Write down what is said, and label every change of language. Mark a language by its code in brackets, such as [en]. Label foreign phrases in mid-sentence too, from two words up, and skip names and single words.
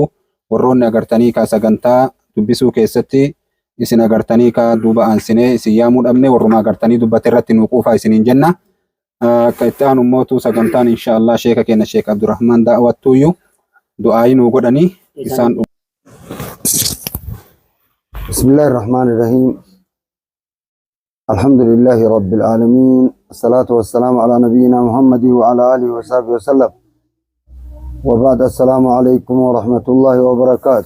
[om] Warroonni agartanii ka sagantaa dubbisuu keessatti isin agartanii ka duuba aansinee isin yaamuu dhabne warruma agartanii dubbate irratti nu quufaa isiniin jenna. Akka itti aanu immootu sagantaan inshaallah sheeka keenya Sheek Abdurrahmaan daawwattuuyyu du'aayi nu godhanii isaan [ar] بسم الله الرحمن الرحيم الحمد لله رب العالمين الصلاة والسلام على نبينا محمد وعلى آله وصحبه وسلم وبعد السلام عليكم ورحمة الله وبركاته.